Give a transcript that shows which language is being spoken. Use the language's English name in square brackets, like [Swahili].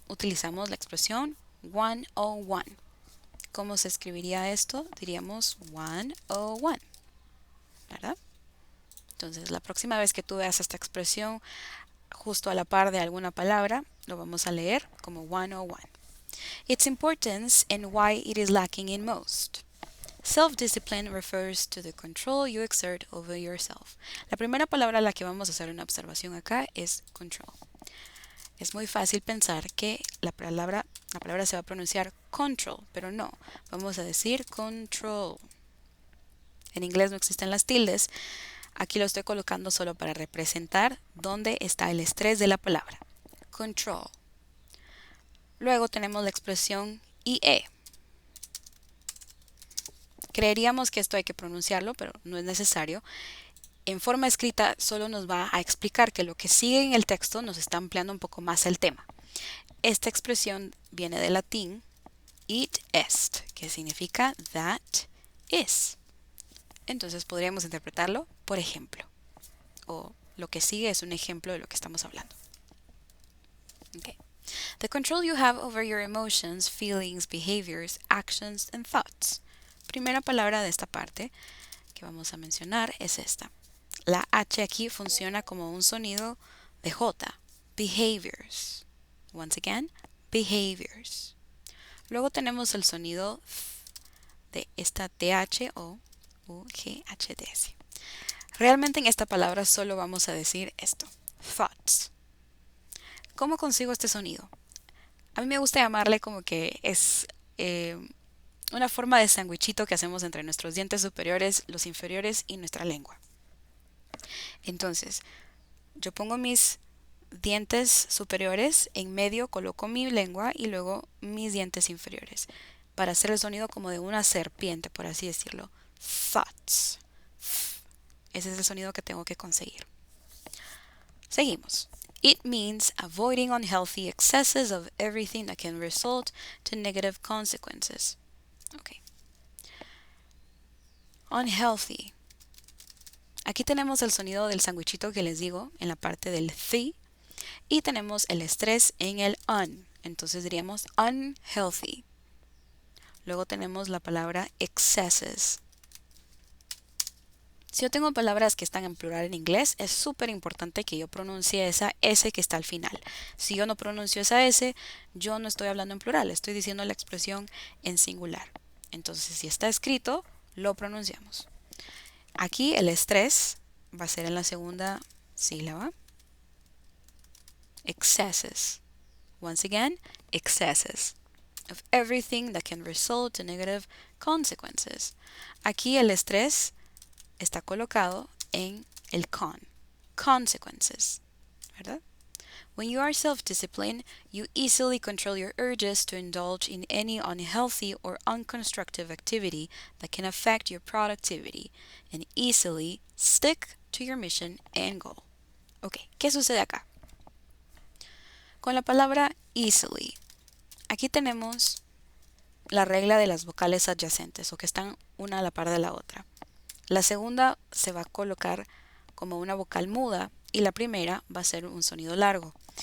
[Spanish] Utilizamos la expresión 101. ¿Cómo se escribiría esto? Diríamos 101, ¿verdad? Entonces, la próxima vez que tú veas esta expresión justo a la par de alguna palabra, lo vamos a leer como 101. [English] Its importance and why it is lacking in most. Self-discipline refers to the control you exert over yourself. [Spanish] La primera palabra a la que vamos a hacer una observación acá es control. Es muy fácil pensar que la palabra se va a pronunciar control, pero no. Vamos a decir control. En inglés no existen las tildes. Aquí lo estoy colocando solo para representar dónde está el estrés de la palabra. Control. Luego tenemos la expresión IE. Creeríamos que esto hay que pronunciarlo, pero no es necesario. En forma escrita solo nos va a explicar que lo que sigue en el texto nos está ampliando un poco más el tema. Esta expresión viene del latín [Latin] it est, [Spanish] que significa [English] that is. [Spanish] Entonces podríamos interpretarlo por ejemplo. O lo que sigue es un ejemplo de lo que estamos hablando. [English] Okay. The control you have over your emotions, feelings, behaviors, actions, and thoughts. [Spanish] Primera palabra de esta parte que vamos a mencionar es esta. La H aquí funciona como un sonido de J. [English] Behaviors. Once again, behaviors. [Spanish] Luego tenemos el sonido de esta TH o UGHDS. Realmente en esta palabra solo vamos a decir esto. Thoughts. ¿Cómo consigo este sonido? A mí me gusta llamarle como que es una forma de sandwichito que hacemos entre nuestros dientes superiores, los inferiores y nuestra lengua. Entonces, yo pongo mis dientes superiores, en medio coloco mi lengua y luego mis dientes inferiores para hacer el sonido como de una serpiente, por así decirlo. Thoughts. Ese es el sonido que tengo que conseguir. Seguimos. [English] It means avoiding unhealthy excesses of everything that can result to negative consequences. Okay. Unhealthy. [Spanish] Aquí tenemos el sonido del sandwichito que les digo en la parte del the y tenemos el estrés en el un. Entonces diríamos unhealthy. Luego tenemos la palabra excesses. Si yo tengo palabras que están en plural en inglés, es súper importante que yo pronuncie esa S que está al final. Si yo no pronuncio esa S, yo no estoy hablando en plural, estoy diciendo la expresión en singular. Entonces, si está escrito, lo pronunciamos. Aquí el estrés va a ser en la segunda sílaba. [English] Excesses. Once again, excesses. Of everything that can result in negative consequences. [Spanish] Aquí el estrés está colocado en el consequences, ¿verdad? [English] When you are self-disciplined, you easily control your urges to indulge in any unhealthy or unconstructive activity that can affect your productivity and easily stick to your mission and goal. [Spanish] Ok, ¿qué sucede acá? Con la palabra easily, aquí tenemos la regla de las vocales adyacentes o que están una a la par de la otra. La segunda se va a colocar como una vocal muda y la primera va a ser un sonido largo.